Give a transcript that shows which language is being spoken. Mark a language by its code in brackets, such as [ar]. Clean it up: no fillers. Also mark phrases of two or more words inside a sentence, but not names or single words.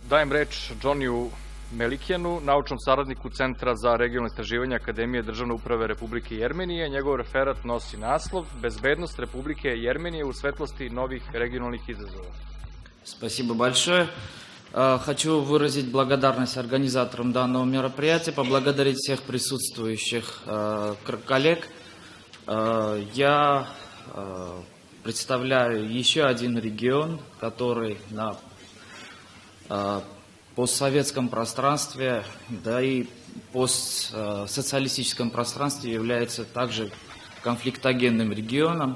[sr] Dajem reč Džoniju Melikjanu, naučnom saradniku Centra za regionalne istraživanja Akademije državne uprave Republike Jermenije. Njegov referat nosi naslov Bezbednost Republike Jermenije u svetlosti novih regionalnih izazova. [ru] Спасибо большое. Хочу выразить благодарность организаторам данного мероприятия, поблагодарить всех присутствующих коллег. Я представляю еще один регион, который на постсоветском пространстве, да и постсоциалистическом пространстве является также конфликтогенным регионом.